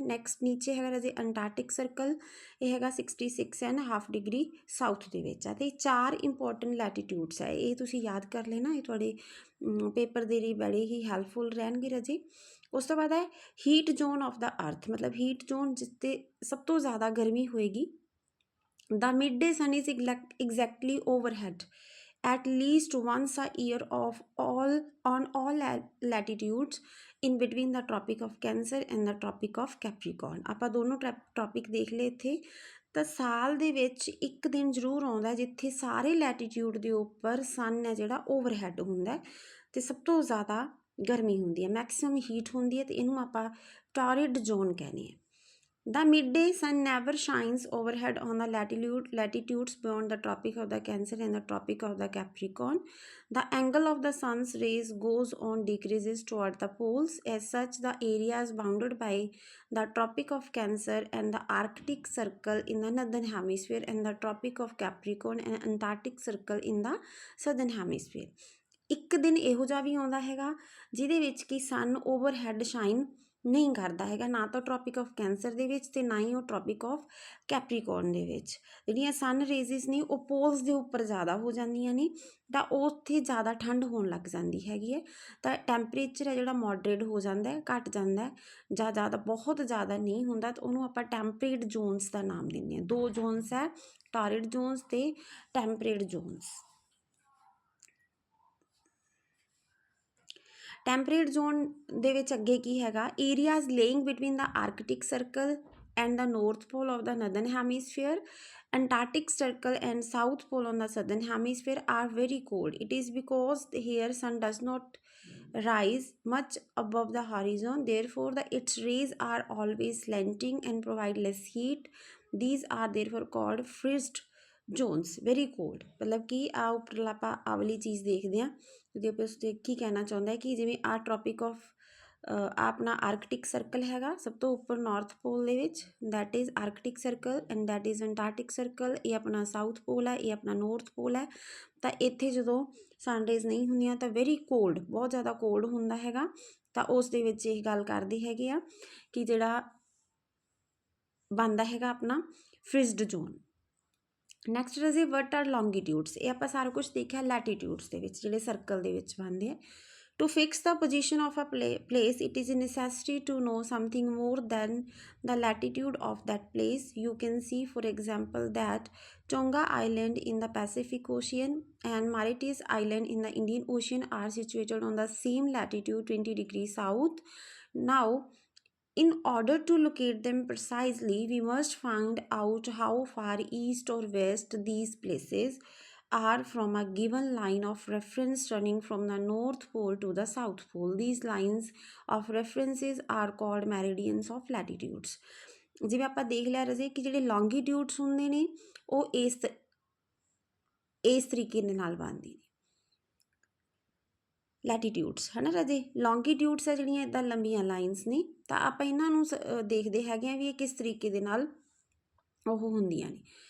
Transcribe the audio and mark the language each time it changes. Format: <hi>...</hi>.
<pa>Next ਨੀਚੇ ਹੈਗਾ ਰਾਜੇ ਅੰਟਾਰਕਟਿਕ ਸਰਕਲ, ਇਹ ਹੈਗਾ 66.5 ਡਿਗਰੀ ਸਾਊਥ ਦੇ ਵਿੱਚ ਹੈ। ਅਤੇ 4 ਇੰਪੋਰਟੈਂਟ ਲੈਟੀਟਿਊਡਸ ਹੈ, ਇਹ ਤੁਸੀਂ ਯਾਦ ਕਰ ਲੈਣਾ, ਇਹ ਤੁਹਾਡੇ ਪੇਪਰ ਦੇ ਲਈ ਬੜੇ ਹੀ ਹੈਲਪਫੁਲ ਰਹਿਣਗੇ ਰਾਜੇ। ਉਸ ਤੋਂ ਬਾਅਦ ਹੈ ਹੀਟ ਜ਼ੋਨ ਆਫ ਦਾ ਅਰਥ। ਮਤਲਬ ਹੀਟ ਜ਼ੋਨ ਜਿਸ 'ਤੇ ਸਭ ਤੋਂ ਜ਼ਿਆਦਾ ਗਰਮੀ ਹੋਏਗੀ। ਦਾ mid day son is exactly overhead.</pa> <en>at least once a year of all on all latitudes in between the Tropic of Cancer and the Tropic of Capricorn।</en> <pa>ਆਪਾਂ ਦੋਨੋਂ ਟੌਪਿਕ ਦੇਖ ਲਏ ਇੱਥੇ। ਤਾਂ ਸਾਲ ਦੇ ਵਿੱਚ ਇੱਕ ਦਿਨ ਜ਼ਰੂਰ ਆਉਂਦਾ ਜਿੱਥੇ ਸਾਰੇ ਲੈਟੀਟਿਊਡ ਦੇ ਉੱਪਰ ਸਨ ਹੈ ਜਿਹੜਾ ਓਵਰਹੈਡ ਹੁੰਦਾ ਤੇ ਸਭ ਤੋਂ ਜ਼ਿਆਦਾ ਗਰਮੀ ਹੁੰਦੀ ਹੈ, ਮੈਕਸਿਮਮ ਹੀਟ ਹੁੰਦੀ ਹੈ, ਤੇ ਇਹਨੂੰ ਆਪਾਂ ਟੌਰਿਡ ਜ਼ੋਨ ਕਹਿੰਦੇ ਹਾਂ।</pa> <en>The midday sun never shines overhead on the latitudes beyond the Tropic of the Cancer and the Tropic of the Capricorn. The angle of the sun's rays goes on decreases toward the poles. As such, the area is bounded by the Tropic of Cancer and the Arctic Circle in the northern hemisphere and the Tropic of Capricorn and Antarctic Circle in the southern hemisphere.</en> <pa>ਇੱਕ ਦਿਨ ਇਹੋ ਜਿਹਾ ਵੀ ਆਉਂਦਾ ਹੈਗਾ ਜਿਹਦੇ ਵਿੱਚ ਕਿ ਸਨ overhead shine ਨਹੀਂ ਕਰਦਾ ਹੈਗਾ, ਨਾ ਤਾਂ ਟ੍ਰੋਪਿਕ ਆਫ ਕੈਂਸਰ ਦੇ ਵਿੱਚ ਤੇ ਨਾ ਹੀ ਉਹ ਟ੍ਰੋਪਿਕ ਆਫ ਕੈਪਰੀਕੋਰਨ ਦੇ ਵਿੱਚ। ਜਿਹੜੀਆਂ ਸਨ ਰੇਜ਼ਿਸ ਨੇ ਉਹ ਪੋਲਸ ਦੇ ਉੱਪਰ ਜ਼ਿਆਦਾ ਹੋ ਜਾਂਦੀਆਂ ਨੇ ਤਾਂ ਉੱਥੇ ਜ਼ਿਆਦਾ ਠੰਡ ਹੋਣ ਲੱਗ ਜਾਂਦੀ ਹੈਗੀ ਹੈ, ਤਾਂ ਟੈਂਪਰੇਚਰ ਹੈ ਜਿਹੜਾ ਮੋਡਰੇਟ ਹੋ ਜਾਂਦਾ, ਘੱਟ ਜਾਂਦਾ ਜਾਂ ਜ਼ਿਆਦਾ ਬਹੁਤ ਜ਼ਿਆਦਾ ਨਹੀਂ ਹੁੰਦਾ, ਤਾਂ ਉਹਨੂੰ ਆਪਾਂ ਟੈਂਪਰੇਟ ਜ਼ੋਨਸ ਦਾ ਨਾਮ ਦਿੰਦੇ ਹਾਂ। ਦੋ ਜ਼ੋਨਸ ਹੈ, ਟੌਰਿਡ ਜ਼ੋਨਸ ਤੇ ਟੈਂਪਰੇਟ ਜ਼ੋਨਸ। ਟੈਂਪਰੇਟ ਜ਼ੋਨ ਦੇ ਵਿੱਚ ਅੱਗੇ ਕੀ ਹੈਗਾ, areas ਲੇਇੰਗ between ਦਾ Arctic circle</pa> <en>and the north pole of the northern hemisphere, Antarctic circle and south pole on the southern hemisphere are very cold. It is because here sun does not rise much above the horizon, therefore its rays are always slanting and provide less heat. These are therefore called frost zones, very cold।</en> <hi>मतलब कि</hi> <pa>आ ਉੱਪਰਲਾ ਆਪਾਂ ਆਹ ਵਾਲੀ ਚੀਜ਼ ਦੇਖਦੇ ਹਾਂ ਜਿਹਦੇ ਆਪਾਂ ਉਸ 'ਤੇ ਕੀ ਕਹਿਣਾ ਚਾਹੁੰਦਾ ਹੈ ਕਿ ਜਿਵੇਂ ਆਹ ਟ੍ਰੋਪਿਕ ਆਫ ਆਪਣਾ ਆਰਕਟਿਕ ਸਰਕਲ ਹੈਗਾ ਸਭ ਤੋਂ ਉੱਪਰ ਨਾਰਥ ਪੋਲ ਦੇ ਵਿੱਚ, that is Arctic circle and that is Antarctic circle. ਇਹ ਆਪਣਾ ਸਾਊਥ ਪੋਲ ਹੈ, ਇਹ ਆਪਣਾ ਨੌਰਥ ਪੋਲ ਹੈ। ਤਾਂ ਇੱਥੇ ਜਦੋਂ ਸਨਰੇਜ਼ ਨਹੀਂ ਹੁੰਦੀਆਂ ਤਾਂ ਵੈਰੀ ਕੋਲਡ, ਬਹੁਤ ਜ਼ਿਆਦਾ ਕੋਲਡ ਹੁੰਦਾ ਹੈਗਾ। ਤਾਂ ਉਸ ਦੇ ਵਿੱਚ ਇਹ ਗੱਲ ਕਰਦੇ ਹੈਗੇ ਆ ਕਿ ਜਿਹੜਾ ਬਣਦਾ ਹੈਗਾ ਆਪਣਾ ਫ੍ਰਿਜ਼ਡ ਜ਼ੋਨ। Next ਰਜ਼ੀ what are ਲੌਂਗੀਟਿਊਡਸ। ਇਹ ਆਪਾਂ ਸਾਰਾ ਕੁਛ ਦੇਖਿਆ ਲੈਟੀਟਿਊਡਸ ਦੇ ਵਿੱਚ ਜਿਹੜੇ ਸਰਕਲ ਦੇ ਵਿੱਚ ਬਣਦੇ ਆ।</pa> <en>To fix the position of a place, it is a necessity to know something more than the latitude of that place. You can see, for example, that Tonga Island in the Pacific Ocean and Mauritius Island in the Indian Ocean are situated on the same latitude 20 degrees south. Now, in order to locate them precisely, we must find out how far east or west these places are from a given line of reference running from the North Pole to the South Pole. These lines of references are called meridians of latitudes।</en> <pa>ਜਿਵੇਂ ਆਪਾਂ ਦੇਖ ਲਿਆ ਰਜ਼ੇ ਕਿ ਜਿਹੜੇ ਲੌਂਗੀਟਿਊਡਸ ਹੁੰਦੇ ਨੇ ਉਹ ਇਸ ਤਰੀਕੇ ਦੇ ਨਾਲ ਬਣਦੇ ਨੇ ਲੈਟੀਟਿਊਡਸ, ਹੈ ਨਾ ਰਾਜੇ। ਲੌਂਗੀਟਿਊਡਸ ਹੈ ਜਿਹੜੀਆਂ ਇੱਦਾਂ ਲੰਬੀਆਂ ਲਾਈਨਸ ਨੇ, ਤਾਂ ਆਪਾਂ ਇਹਨਾਂ ਨੂੰ ਦੇਖਦੇ ਹੈਗੇ ਆ ਵੀ ਇਹ ਕਿਸ ਤਰੀਕੇ ਦੇ ਨਾਲ ਉਹ ਹੁੰਦੀਆਂ ਨੇ।</pa>